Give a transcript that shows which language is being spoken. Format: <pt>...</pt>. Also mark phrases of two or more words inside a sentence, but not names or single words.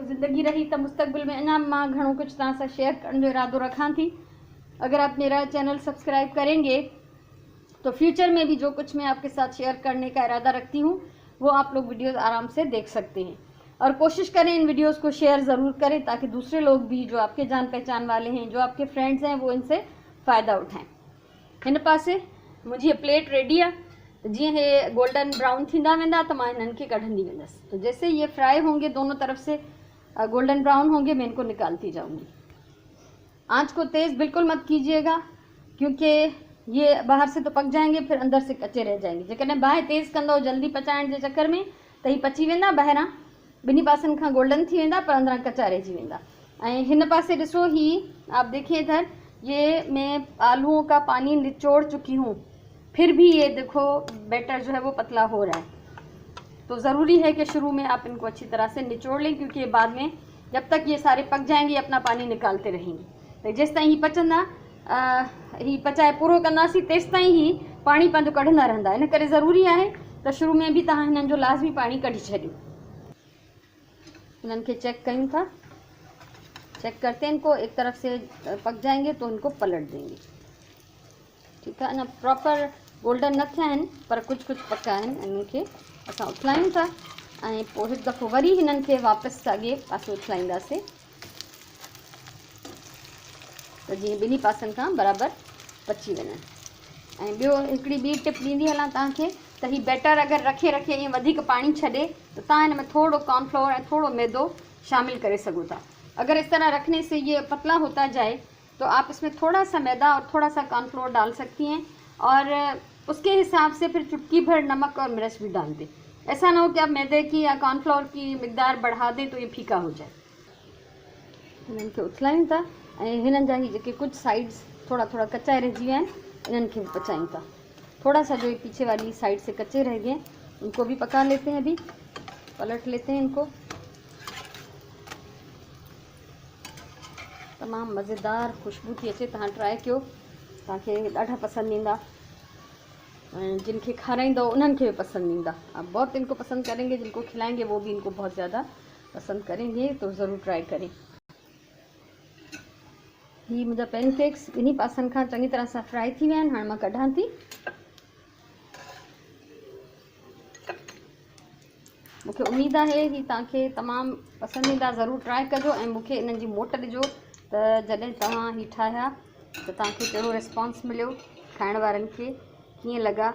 <sd>ज़िंदगी रही त मुस्तक़बिल में अञा मां घणो कुझु तव्हां सां शेयर करण जो इरादो रखां थी।</sd> <hi>अगर आप मेरा चैनल सब्सक्राइब करेंगे तो फ्यूचर में भी जो कुछ मैं आपके साथ शेयर करने का इरादा रखती हूँ वो आप लोग वीडियोस आराम से देख सकते हैं। और कोशिश करें इन वीडियोस को शेयर ज़रूर करें ताकि दूसरे लोग भी जो आपके जान पहचान वाले हैं, जो आपके फ्रेंड्स हैं, वो इनसे फ़ायदा उठाएं।</hi> <sd>हिन पासे मुझी प्लेट रेडी है, जी ये</sd> <en>golden brown</en> <sd>थींदा वेंदा तो मैं इन्हनि खे कढ़ंदी वेंदसि।</sd> <hi>तो जैसे ये फ्राई होंगे, दोनों तरफ से</hi> <en>golden brown</en> <hi>होंगे, मैं इनको निकालती जाऊंगी। आंच को तेज़ बिल्कुल मत कीजिएगा, क्योंकि ये बाहर से तो पक जाएंगे, फिर अंदर से कच्चे रह जाएंगे।</hi> <sd>जेकॾहिं बाहि तेज़ कंदो जल्दी पचाइण जे चक्कर में त ही पची वेंदा, ॿाहिरां ॿिन्ही पासनि खां गोल्डन थी वेंदा, पर अंदरां कच्चा रहिजी वेंदा। ऐं हिन पासे ॾिसो,</sd> <hi>ही आप देखिए इधर ये मैं आलूओं का पानी निचोड़ चुकी हूँ, फिर भी ये देखो बैटर जो है वो पतला हो रहा है। तो ज़रूरी है कि शुरू में आप इनको अच्छी तरह से निचोड़ लें, क्योंकि बाद में जब तक ये सारे पक जाएंगे अपना पानी निकालते रहेंगे।</hi> <sd>तो जेसि ताईं ही पचंदा, ही पचाए पूरो कंदासीं, तेसि ताईं ही पाणी पंहिंजो कढंदा रहंदा। इन करे ज़रूरी आहे त शुरू में भी तव्हां हिननि जो लाज़मी पाणी कढी छॾियो। इन्हनि खे चेक कयूं था,</sd> <hi>चेक करते हैं इनको, एक तरफ से पक जाएंगे तो इनको पलट देंगे,</hi> <sd>ठीकु आहे। अञा प्रॉपर गोल्डन न थिया आहिनि, पर कुझु कुझु पका आहिनि। इन्हनि खे असां उथलायूं था ऐं पोइ हिकु दफ़ो वरी हिननि खे वापसि साॻिए पासे उथलाईंदासीं, त जीअं ॿिन्ही पासनि खां बराबरि पची वञनि। ऐं ॿियो हिकिड़ी ॿी टिप ॾींदी हलां तव्हांखे, त हीउ बैटर अगरि रखे रखे ईअं वधीक पाणी छॾे त तव्हां हिन में थोरो कॉर्नफ्लोर ऐं थोरो मैदो शामिल करे सघो था।</sd> <hi>अगर इस तरह रखने से ये पतला होता जाए तो आप इसमें थोड़ा सा मैदा और थोड़ा सा कॉर्नफ्लोर डाल सकती हैं, और उसके हिसाब से फिर चुटकी भर नमक और मिर्च भी डाल दें। ऐसा ना हो कि आप मैदे की या कॉर्नफ्लोर की मिकदार बढ़ा दें तो ये फीका हो जाए।</hi> <sd>हिननि खे उथलायूं था ऐं हिननि जा ही जेके कुछ साइड्स थोड़ा थोड़ा कच्चा रहिजी विया आहिनि, इन्हनि खे भी पचायूं था।</sd> <hi>थोड़ा सा जो पीछे वाली साइड से कच्चे रह गए उनको भी पका लेते हैं, अभी पलट लेते हैं इनको।</hi> <sd>तमाम मज़ेदार खुशबू थी अचे, तव्हां ट्राई कयो, तव्हांखे ॾाढा पसंदि ईंदा। जिनके खाराईंदो उन्हनि खे भी पसंद ईंदा।</sd> <hi>आप बहुत इनको पसंद करेंगे, जिनको खिलाएंगे वो भी इनको बहुत ज़्यादा पसंद करेंगे, तो ज़रूर ट्राई करें।</hi> <sd>ही मुंहिंजा पैनकेक्स ॿिन्ही पासनि खां चङी तरह सां फ्राई थी विया आहिनि। हाणे मां कढां थी। मूंखे उम्मीद आहे ही तव्हांखे तमामु पसंदि ईंदा, ज़रूरु ट्राई कजो ऐं मूंखे इन्हनि जी मोट ॾिजो त जॾहिं तव्हां ही ठाहिया त तव्हांखे कहिड़ो रिस्पॉन्स मिलियो, खाइण वारनि खे कीअं लॻा।</sd>